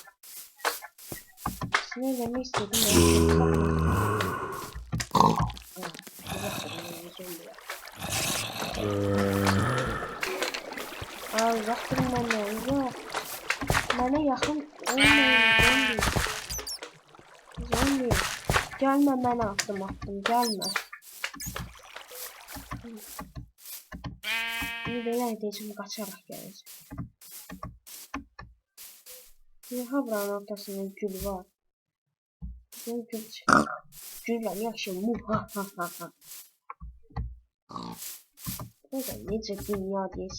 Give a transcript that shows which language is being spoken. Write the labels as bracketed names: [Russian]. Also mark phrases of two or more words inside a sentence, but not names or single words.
[Turkish] Ne demek istedim ya. Uzak durun benden. Yok. Bana yakın olmayın. Zombi. Gelme, ben attım. Gelme. [Azerbaijani] Bir belə edəcəm, qaçaraq gələcək. Daha buranın ortasında gül var. Gül çıxır. Güllər yaxşı. Burada necə dünya deyək.